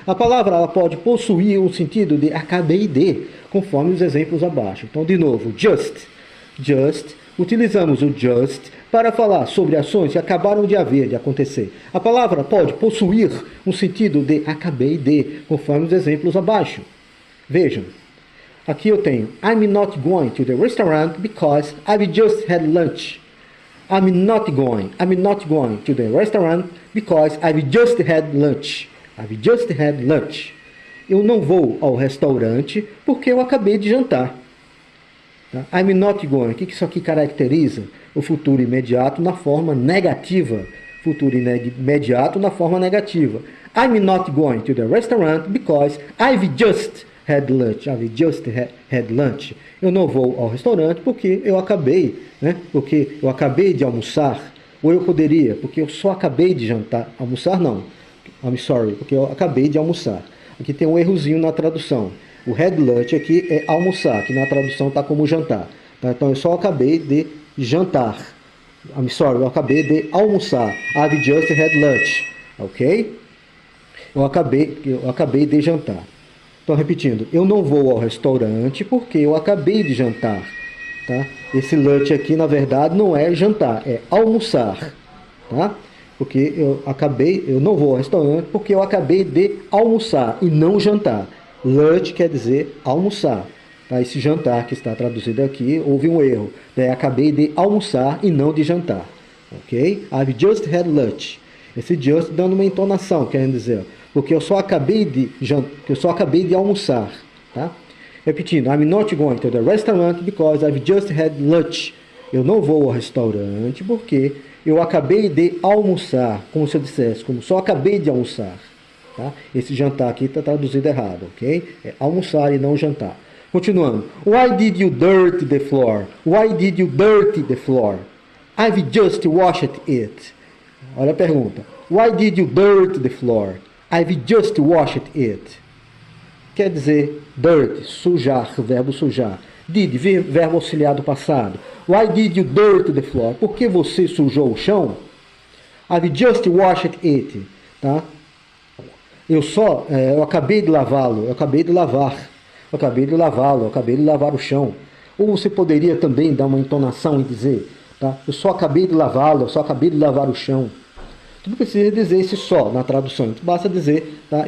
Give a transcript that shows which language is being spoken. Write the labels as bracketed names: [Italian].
[Portuguese] A palavra ela pode possuir um sentido de acabei de, conforme os exemplos abaixo. Então, de novo, just. Just. Utilizamos o just para falar sobre ações que acabaram de haver, de acontecer. A palavra pode possuir um sentido de acabei de, conforme os exemplos abaixo. Vejam. Aqui eu tenho [English] I'm not going to the restaurant because I've just had lunch. I'm not going to the restaurant because I've just had lunch. I've just had lunch. [Portuguese] Eu não vou ao restaurante porque eu acabei de jantar. Tá? [English] I'm not going. [Portuguese] O que isso aqui caracteriza? O futuro imediato na forma negativa. Futuro imediato na forma negativa. [English] I'm not going to the restaurant because I've just had lunch. I've just had lunch. [Portuguese] Eu não vou ao restaurante porque eu acabei, né? Porque eu acabei de almoçar. Ou eu poderia, porque eu só acabei de jantar. Almoçar não. [English] I'm sorry, [Portuguese] porque eu acabei de almoçar. Aqui tem um errozinho na tradução. O had lunch aqui é almoçar, que na tradução está como jantar. Tá? Então eu só acabei de jantar. [English] I'm sorry, [Portuguese] eu acabei de almoçar. [English] I've just had lunch. Ok? [Portuguese] Eu acabei de jantar. Então, repetindo, eu não vou ao restaurante porque eu acabei de jantar. Tá? Esse lunch aqui, na verdade, não é jantar, é almoçar. Tá? Porque eu não vou ao restaurante porque eu acabei de almoçar e não jantar. Lunch quer dizer almoçar. Tá? Esse jantar que está traduzido aqui, houve um erro. Acabei de almoçar e não de jantar. Ok? [English] I've just had lunch. [Portuguese] Esse just dando uma entonação, querendo dizer, porque eu só acabei de almoçar, tá? Repetindo, [English] I'm not going to the restaurant because I've just had lunch. [Portuguese] Eu não vou ao restaurante porque eu acabei de almoçar, como se eu dissesse, como só acabei de almoçar, tá? Esse jantar aqui está traduzido errado, ok? É almoçar e não jantar. [English] Continuando, why did you dirty the floor? Why did you dirty the floor? I've just washed it. [Portuguese] Olha a pergunta. [English] Why did you dirt the floor? I've just washed it. [Portuguese] Quer dizer, dirt, sujar, verbo sujar. Did, verbo auxiliar do passado. [English] Why did you dirt the floor? [Portuguese] Por que você sujou o chão? [English] I've just washed it. [Portuguese] Tá? Eu acabei de lavá-lo. Eu acabei de lavar. Eu acabei de lavá-lo. Eu acabei de lavar o chão. Ou você poderia também dar uma entonação e dizer, tá? Eu só acabei de lavá-lo. Eu só acabei de lavar o chão. Tu não precisa dizer esse só na tradução, basta dizer, tá?